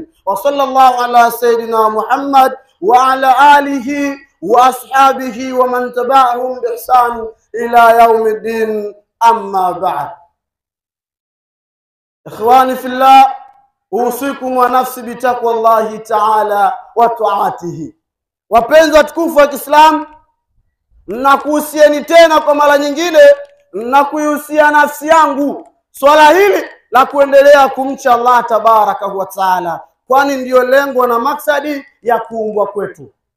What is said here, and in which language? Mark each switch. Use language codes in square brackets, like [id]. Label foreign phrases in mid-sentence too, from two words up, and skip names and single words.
[ar] وصلى الله على سيدنا محمد وعلى آله وأصحابه ومن تبعهم بإحسان إلى يوم الدين. أما بعد. إخواني في الله، أوصيكم ونفسي بتقوى الله تعالى وطاعته. [sw] Wapenzi watukufu wa Kiislamu, nakuhusieni tena kwa mara nyingine na kuihusia nafsi yangu swala hili la kuendelea kumcha Allah [ar] تبارك وتعالى, [sw] kwani ndiyo lengo na maksadi ya kuumbwa kwetu.